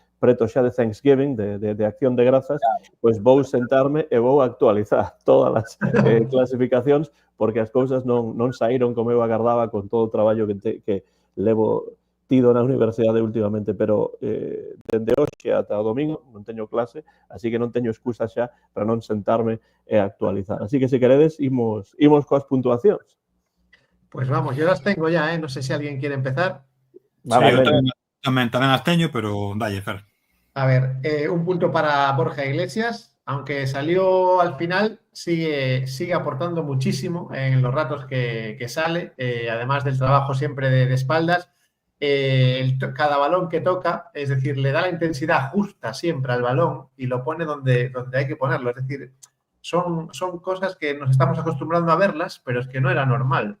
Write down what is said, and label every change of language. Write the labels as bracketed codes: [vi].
[gl] preto xa de Thanksgiving, de Acción de Grazas, pois vou sentarme e vou actualizar todas as clasificacións, porque as cousas non saíron como eu agardaba con todo o traballo que levo tido na universidade últimamente, pero dende hoxe ata o domingo non teño clase, así que non teño excusa xa para non sentarme e actualizar. Así que, se queredes, imos coas puntuacións. [es] Pues vamos, yo las tengo ya, ¿eh? No sé si alguén quiere empezar. [gl] Sí, eu tamén as teño, pero dalle, Fer. [es] A ver, un punto para Borja Iglesias, aunque salió al final, sigue aportando muchísimo en los ratos que sale, además del trabajo siempre de espaldas. Cada balón que toca, es decir, le da la intensidad justa siempre al balón y lo pone donde hay que ponerlo. Es decir, son cosas que nos estamos acostumbrando a verlas, pero es que no era normal.